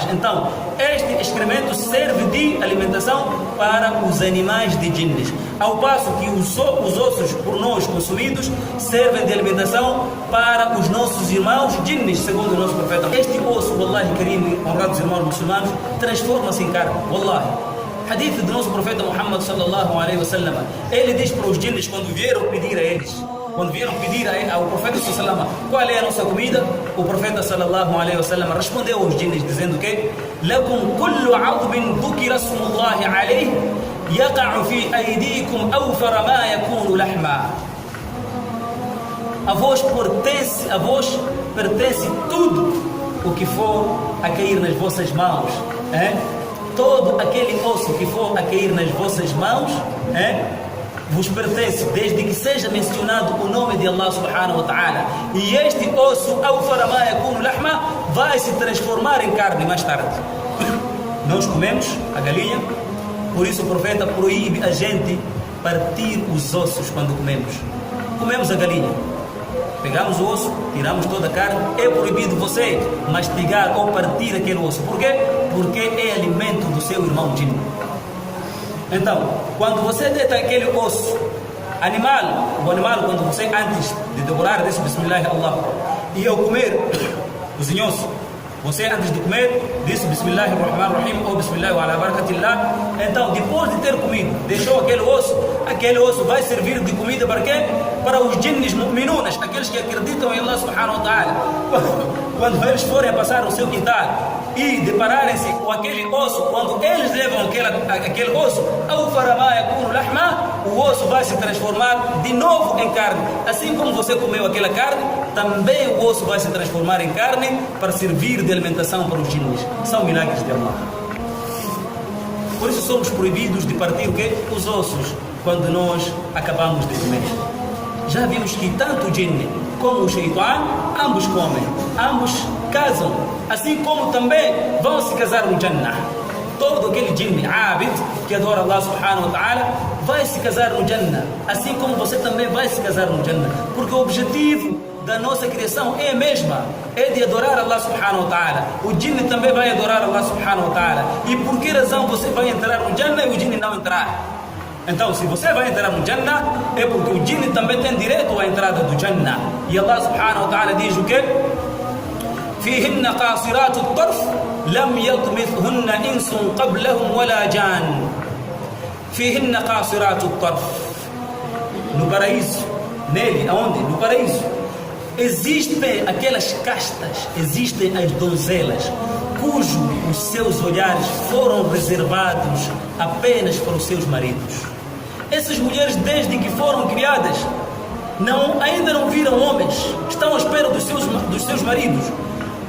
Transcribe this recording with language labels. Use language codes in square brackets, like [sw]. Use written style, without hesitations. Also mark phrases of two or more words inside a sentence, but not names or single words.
[pt] Então, este excremento serve de alimentação para os animais de jinnis, ao passo que os ossos por nós consumidos servem de alimentação para os nossos irmãos jinnis, segundo o nosso profeta. Este osso, [ar] والله كريم, [pt] honrados irmãos muçulmanos, transforma-se em carne, wallahi. Hadith do nosso profeta Muhammad [ar] صلى الله عليه وسلم, [pt] ele diz para os jinnis quando vieram pedir a eles, quando vieram pedir ao profeta [ar] صلى الله عليه وسلم [pt] qual é a nossa comida, o profeta [ar] صلى الله عليه وسلم [pt] respondeu aos jinnis dizendo que [ar] لكم كل عظم ذكر اسم الله عليه يقع في أيديكم أوفر ما يكون لحما. [pt] A vos pertence tudo o que for a cair nas vossas mãos, todo aquele osso que for a cair nas vossas mãos, vos pertence, desde que seja mencionado o nome de [ar] الله سبحانه وتعالى. [pt] E este osso, vai se transformar em carne mais tarde. Nós comemos a galinha, por isso o profeta proíbe a gente partir os ossos quando comemos. Comemos a galinha, pegamos o osso, tiramos toda a carne. É proibido você mastigar ou partir aquele osso. Por quê? Porque é alimento do seu irmão jinni. Então, quando você deita aquele osso, o animal, quando você antes de devorar, disse [ar] بسم الله الله, [pt] e ao comer, cozinhou-se, você antes de comer, disse [ar] بسم الله الرحمن الرحيم [pt] ou [ar] بسم الله وعلى بركة الله. [pt] Então, depois de ter comido, deixou aquele osso vai servir de comida para quê? Para os jinnis mu'minunas, aqueles que acreditam em [ar] الله سبحانه وتعالى. [pt] Quando eles forem a passar o seu quintal e depararem-se com aquele osso, quando eles levam aquele osso, o osso vai se transformar de novo em carne. Assim como você comeu aquela carne, também o osso vai se transformar em carne para servir de alimentação para os jinnis. São milagres de Allah. Por isso somos proibidos de partir o quê? Os ossos quando nós acabamos de comer. Já vimos que tanto o jinni como o shaitan, ambos comem, ambos casam, assim como também vão se casar no Jannah. Todo aquele jinni abid que adora [ar] الله سبحانه وتعالى [pt] vai se casar no Jannah, assim como você também vai se casar no Jannah, porque o objetivo da nossa criação é a mesma, é de adorar [ar] الله سبحانه وتعالى. [pt] O jinni também vai adorar [ar] الله سبحانه وتعالى. [pt] E por que razão você vai entrar no Jannah e o jinni não entrar? Então, se você vai entrar no Jannah, é porque o jinni também tem direito à entrada do Jannah. E [ar] الله سبحانه وتعالى [pt] diz o quê? [ar] فيهن قاصرات الطرف لم يطمثهن إنس قبلهم ولا جان. فيهن قاصرات الطرف. [pt] No paraíso, nele, aonde? No paraíso, existem aquelas castas, existem as donzelas, os seus olhares foram reservados apenas para os seus maridos. Essas mulheres, desde que foram criadas, ainda não viram homens, estão à espera dos seus maridos.